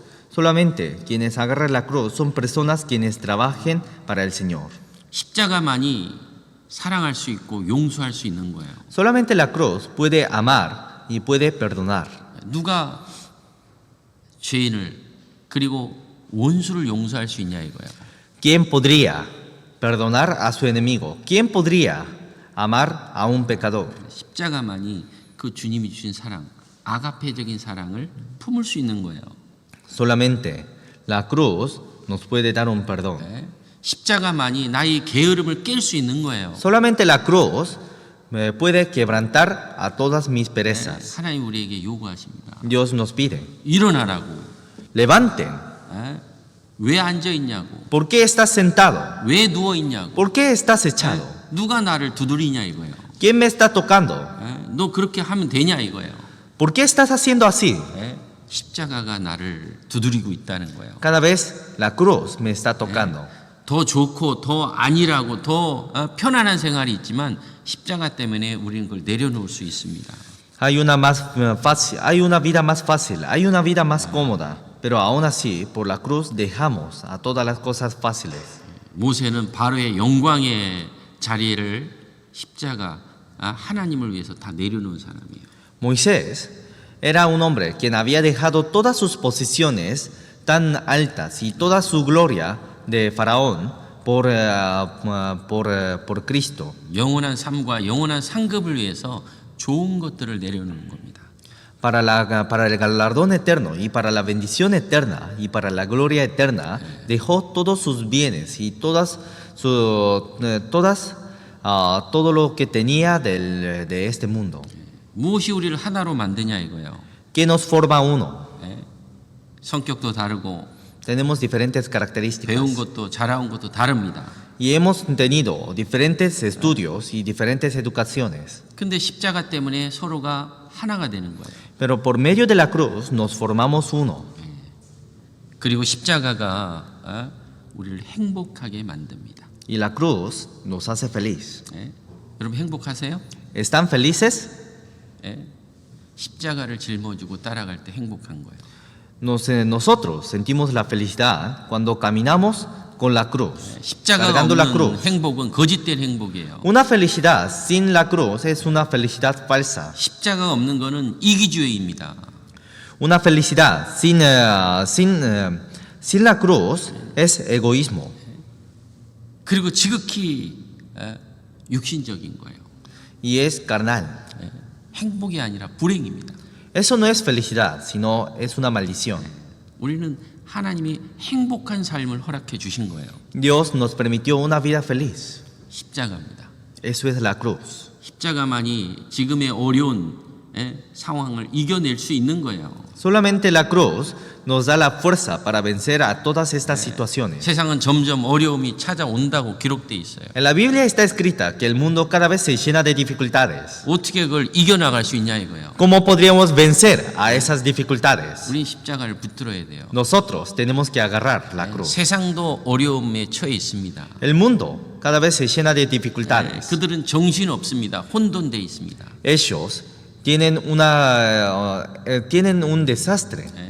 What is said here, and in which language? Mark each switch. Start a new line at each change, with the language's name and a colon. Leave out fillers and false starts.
Spanish: Solamente quienes agarran la cruz son personas quienes trabajen para el Señor.
Korean: 십자가만이 사랑할 수 있고 용서할 수 있는 거예요.
Spanish: Solamente la cruz puede amar y puede perdonar.
Korean: 누가 죄인을 그리고 원수를 용서할 수 있냐 이거예요.
Spanish: ¿Quién podría perdonar a su enemigo? ¿Quién podría amar a un pecador?
Korean: 십자가만이 그 주님이 주신 사랑, 아가페적인 사랑을 품을 수 있는 거예요.
Spanish: Solamente la cruz nos puede dar un perdón.
Korean: 네. 십자가만이 나의 게으름을 깰 수 있는 거예요.
Spanish: Solamente la cruz me puede quebrantar a todas mis perezas.
Korean: 하나님 우리에게 요구하십니다.
Spanish: Dios nos pide,
Korean: 일어나라고.
Spanish: levanten.
Korean: 왜 앉아 있냐고.
Spanish: ¿Por qué estás sentado?
Korean: 왜 누워 있냐고.
Spanish: ¿Por qué estás echado?
Korean: 누가 나를 두드리냐 이거예요.
Spanish: ¿Quién me está tocando?
Korean: 너 그렇게 하면 되냐 이거예요.
Spanish: ¿Por qué estás haciendo así?
Korean: 십자가가 나를 두드리고 있다는 거예요.
Spanish: Cada vez la cruz me está tocando.
Korean: 더 좋고 더 안일하고 더 편안한 생활이 있지만 십자가 때문에 우리는 그걸 내려놓을 수 있습니다.
Spanish: Hay una vida más fácil, hay una vida más cómoda, pero aún así por la cruz dejamos a todas las cosas fáciles.
Korean: 모세는 바로의 영광의 자리를 십자가 하나님을 위해서 다 내려놓은 사람이에요.
Spanish: Moisés era un hombre quien había dejado todas sus posiciones tan altas y toda su gloria de Faraón por Cristo.
Korean: 영원한 삶과 영원한 상급을 위해서 좋은 것들을 내려놓는 겁니다.
Spanish: Para el galardón eterno y para la bendición eterna y para la gloria eterna, dejó todos sus bienes y todo lo que tenía de este mundo.
Korean: 무엇이 우리를 하나로 만드냐 이거예요.
Spanish: ¿Qué nos forma uno?
Korean: 성격도 다르고
Spanish: Tenemos diferentes características
Korean: 배운 것도 자라온 것도 다릅니다.
Spanish: y hemos tenido diferentes estudios y diferentes educaciones.
Korean: 근데 십자가 때문에 서로가 하나가 되는 거예요.
Spanish: Pero por medio de la cruz nos formamos uno.
Korean: 그리고 십자가가 우리를 행복하게 만듭니다.
Spanish: Y la cruz nos hace feliz.
Korean: 여러분 행복하세요?
Spanish: ¿Están felices?
Korean: 십자가를 짊어지고 따라갈 때 행복한 거예요.
Spanish: Nosotros sentimos la felicidad cuando caminamos con la cruz,
Korean: 십자가가
Spanish: cargando la
Korean: 없는
Spanish: cruz.
Korean: 행복은 거짓된 행복이에요.
Spanish: Una felicidad sin la cruz es una felicidad falsa.
Korean: 십자가가 없는 거는 이기주의입니다.
Spanish: Una felicidad sin la cruz es egoísmo.
Korean: 그리고 지극히 육신적인 거예요.
Spanish: y es carnal.
Korean: 행복이 아니라 불행입니다.
Spanish: Eso no es felicidad, sino es una maldición.
Korean: 우리는 하나님이 행복한 삶을 허락해 주신 거예요.
Spanish: Dios nos permitió una vida feliz.
Korean: 십자가입니다.
Spanish: Eso es la cruz.
Korean: 십자가만이 지금의 어려운 상황을 이겨낼 수 있는 거예요.
Spanish: Solamente la cruz nos da la fuerza para vencer a todas estas situaciones.
Korean: 세상은 점점 어려움이 찾아온다고 기록돼 있어요.
Spanish: En la Biblia está escrita que el mundo cada vez se llena de dificultades.
Korean: 어떻게 그걸 이겨나갈 수 있냐 이거예요.
Spanish: ¿Cómo podríamos vencer a esas dificultades?
Korean: 우리 십자가를 붙들어야 돼요.
Spanish: Nosotros tenemos que agarrar la cruz.
Korean: 세상도 어려움에 처해 있습니다.
Spanish: El mundo cada vez se llena de dificultades.
Korean: 그들은 정신 없습니다. 혼돈돼 있습니다.
Spanish: Ellos tienen un desastre.